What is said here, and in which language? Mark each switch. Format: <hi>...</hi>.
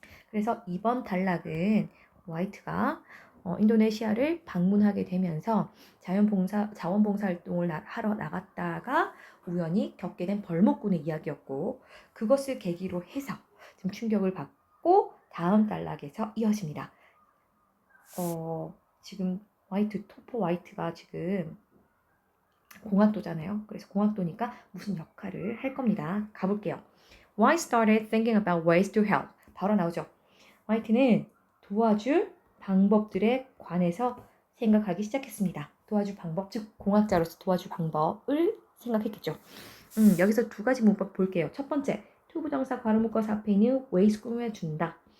<ko>그래서 이번 단락은 화이트가 인도네시아를 방문하게 되면서 자원봉사 활동을 하러 나갔다가 우연히 겪게 된 벌목꾼의 이야기였고, 그것을 계기로 해서 좀 충격을 받고 다음 단락에서 이어집니다. 지금 토퍼 화이트가 지금 공학도잖아요. 그래서 공학도니까 무슨 역할을 할 겁니다. 가볼게요.</ko> <en>White started thinking about ways to help.</en> <ko>바로 나오죠. 화이트는 도와줄 방법들에 관해서 생각하기 시작했습니다. 도와줄 방법, 즉 공학자로서 도와줄 방법을 생각했겠죠. 여기서 두 가지 문법 볼게요. 첫 번째, 투부정사 괄호 묶어서 앞에 있는 ways 꾸며준다.</ko>